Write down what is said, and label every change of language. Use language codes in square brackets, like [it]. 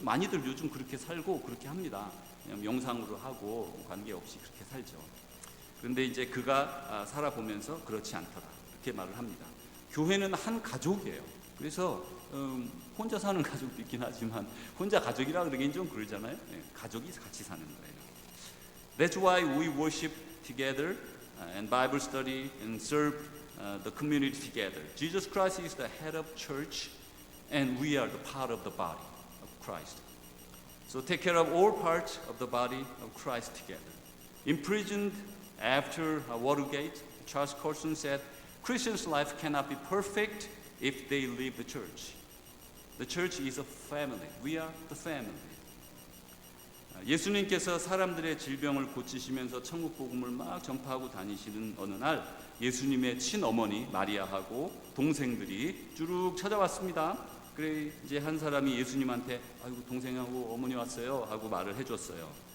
[ko] 많이들 요즘 그렇게 살고 그렇게 합니다. 그냥 명상으로 하고 관계없이 그렇게 살죠. 그런데 이제 그가 살아보면서 그렇지 않더라 이렇게 말을 합니다. 교회는 한 가족이에요. 그래서 혼자 사는 가족도 있긴 하지만 혼자 가족이라 그러긴 좀 그러잖아요. 가족이 같이 사는 거예요. [en] That's why we worship together and Bible study and serve the community together. Jesus Christ is the head of church and we are the part of the body of Christ. So take care of all parts of the body of Christ together. Imprisoned after Watergate, Charles Colson said, Christians' life cannot be perfect if they leave the church. The church is a family. We are the family. [ko] 예수님께서 사람들의 질병을 고치시면서 천국 복음을 막 전파하고 다니시는 어느 날 예수님의 친어머니 마리아하고 동생들이 쭉 찾아왔습니다. 그래 이제 한 사람이 예수님한테 아이고 동생하고 어머니 왔어요 하고 말을 해줬어요.